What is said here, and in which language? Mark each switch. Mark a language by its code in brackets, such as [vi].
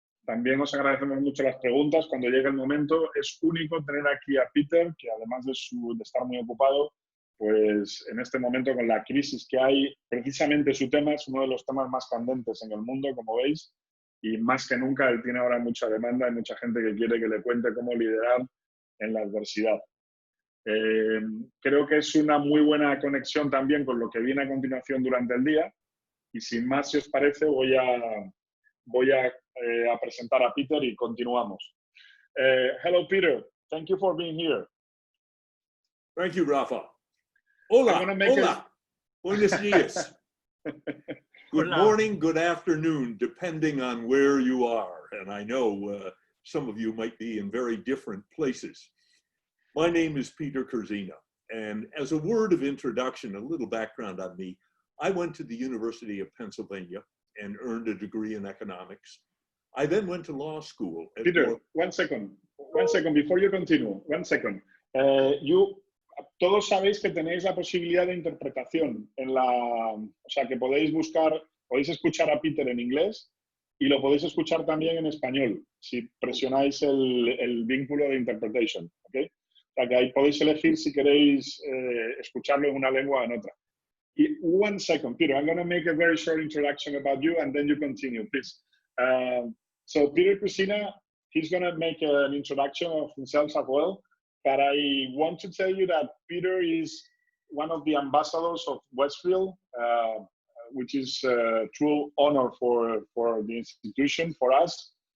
[es] También os agradecemos mucho las preguntas. Cuando llegue el momento, es único tener aquí a Peter, que además de estar muy ocupado, pues en este momento con la crisis que hay, precisamente su tema es uno de los temas más candentes en el mundo, como veis, y más que nunca él tiene ahora mucha demanda y mucha gente que quiere que le cuente cómo liderar en la adversidad. Creo que es una muy buena conexión también con lo que viene a continuación durante el día, y sin más, si os parece, voy a presentar a Peter y continuamos. [en] Hello, Peter. Thank you for being here. Thank you, [es] Rafa. Hola, hola. Buenos días. [en] Good morning, good afternoon, depending on where you are. And I know some of you might be in very different places. My name is Peter Kurzina. And as a word of introduction, a little background on me, I went to the University of Pennsylvania and earned a degree in economics. I then went to law school. Peter, one second before you continue. One second. [es] Todos sabéis que tenéis la posibilidad de interpretación o sea, que podéis escuchar a Peter en inglés y lo podéis escuchar también en español si presionáis el vínculo de interpretation, ¿ok? O sea, que ahí podéis elegir si queréis escucharlo en una lengua o en otra. [en] One second, Peter. I'm going to make a very short introduction about you, and then you continue, please. So Peter Kurzina, he's going to make an introduction of himself as well. But I want to tell you that Peter is one of the ambassadors of Westfield, which is a true honor for the institution, for us.